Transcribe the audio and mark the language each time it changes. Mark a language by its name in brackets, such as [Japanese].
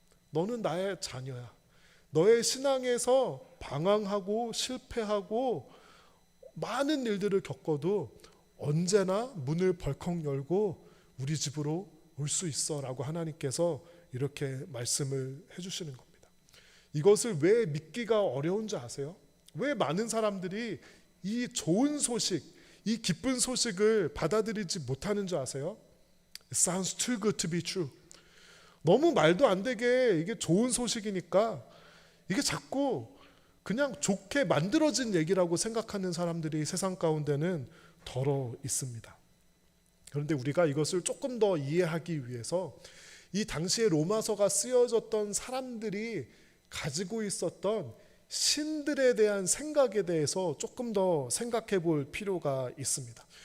[Korean] 너는 나의 자녀야. 너의 신앙에서 방황하고 실패하고 많은 일들을 겪어도 언제나 문을 벌컥 열고 우리 집으로 올 수 있어 라고 하나님께서 이렇게 말씀을 해주시는 겁니다. 이것을 왜 믿기가 어려운지 아세요? 왜 많은 사람들이 이 좋은 소식, 이 기쁜 소식을 받아들이지 못하는 줄 아세요? [English] It sounds too good to be true. [Korean] 너무 말도 안 되게 이게 좋은 소식이니까 이게 자꾸 그냥 좋게 만들어진 얘기라고 생각하는 사람들이 세상 가운데는 더러 있습니다. 그런데 우리가 이것을 조금 더 이해하기 위해서 이 당시에 로마서가 쓰여졌던 사람들이 가지고 있었던 신들에 대한 생각에 대해서 조금 더 생각해 볼 필요가 있습니다.